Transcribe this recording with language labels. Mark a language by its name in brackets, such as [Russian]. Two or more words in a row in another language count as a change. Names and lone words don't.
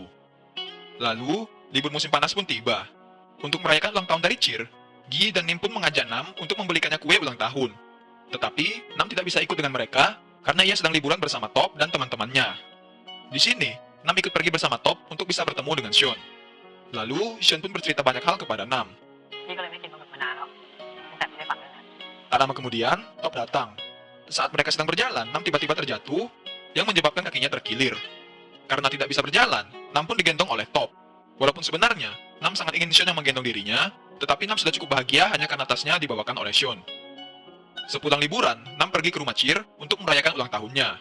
[Indonesian] Lalu, libur musim panas pun tiba. Untuk merayakan ulang tahun dari Cheer, Gi dan Nim pun mengajak Nam untuk membelikannya kue ulang tahun. Tetapi, Nam tidak bisa ikut dengan mereka karena ia sedang liburan bersama Top dan teman-temannya. Di sini, Nam ikut pergi bersama Top untuk bisa bertemu dengan Shun. Lalu, Shun pun bercerita banyak hal kepada Nam. [Thai] นี่ก็เลยไม่กินปลาหมึกมานานแล้วตั้งแต่ไม่ได้ฝันเลยนะ [Indonesian] Tak lama kemudian, Top datang. Saat mereka sedang berjalan, Nam tiba-tiba terjatuh, yang menyebabkan kakinya terkilir. Karena tidak bisa berjalan, Nam pun digendong oleh Top. Walaupun sebenarnya, Nam sangat ingin Shun yang menggendong dirinya, tetapi Nam sudah cukup bahagia hanya karena tasnya dibawakan oleh Shun. Sepulang liburan, Nam pergi ke rumah Cheer untuk merayakan ulang tahunnya.